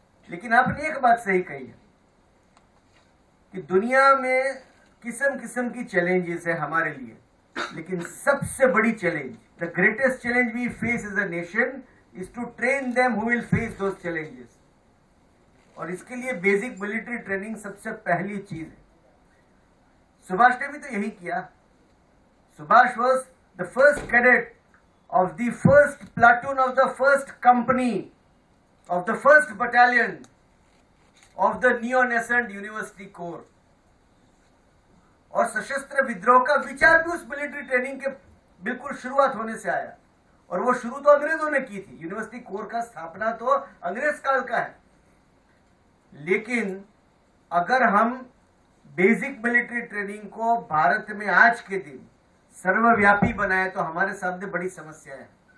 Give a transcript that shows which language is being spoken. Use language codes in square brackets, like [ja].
[hi] लेकिन आपने एक बात सही कही है कि दुनिया में किस्म किस्म की चैलेंजेस है हमारे लिए, लेकिन सबसे बड़ी challenge, [en] The greatest challenge we face as a nation is to train them who will face those challenges. [hi] और इसके लिए बेसिक मिलिट्री ट्रेनिंग सबसे पहली चीज है. सुभाष ने भी तो यही किया. [en] Subhash was the first cadet of the first platoon of the first company of the first battalion of the neo-nascent university corps. [hi] और सशस्त्र विद्रोह का विचार भी उस मिलिट्री ट्रेनिंग के बिल्कुल शुरुआत होने से आया. और वो शुरू तो अंग्रेजों ने की थी. यूनिवर्सिटी कोर का स्थापना तो अंग्रेज काल का है. लेकिन अगर हम बेसिक मिलिट्री ट्रेनिंग को भारत में आज के दिन सर्वव्यापी बनाए तो हमारे सामने बड़ी समस्या है.